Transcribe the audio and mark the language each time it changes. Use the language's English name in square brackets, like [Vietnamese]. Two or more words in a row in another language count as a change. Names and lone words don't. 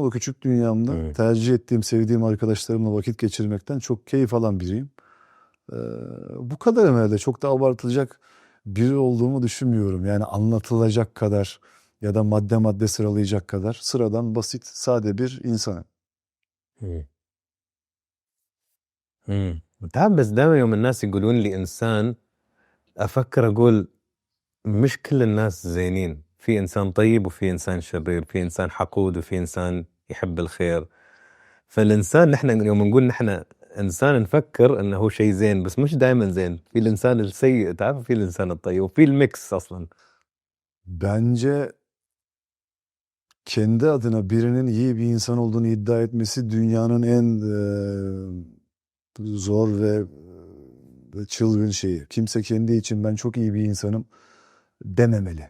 [Turkish] O küçük dünyamda Evet. tercih ettiğim, sevdiğim arkadaşlarımla vakit geçirmekten çok keyif alan biriyim. Ee, Bu kadar herhalde. Çok da abartılacak biri olduğumu düşünmüyorum. Yani anlatılacak kadar ya da madde madde sıralayacak kadar sıradan, basit, sade bir insanım. مم. [Arabic] تعرف بس دائما يوم الناس يقولون لي إنسان أفكر أقول مش كل الناس زينين في إنسان طيب وفي إنسان شرير في إنسان حقود وفي إنسان يحب الخير فالإنسان نحن يوم نقول نحن إنسان نفكر إنه هو شيء زين بس مش دائما زين في الإنسان السيء تعرف في الإنسان الطيب وفي الميكس أصلا [Turkish] Bence kendi adına birinin iyi bir insan olduğunu iddia etmesi dünyanın en zor ve çılgın şeyi. Kimse kendi için ben çok iyi bir insanım dememeli.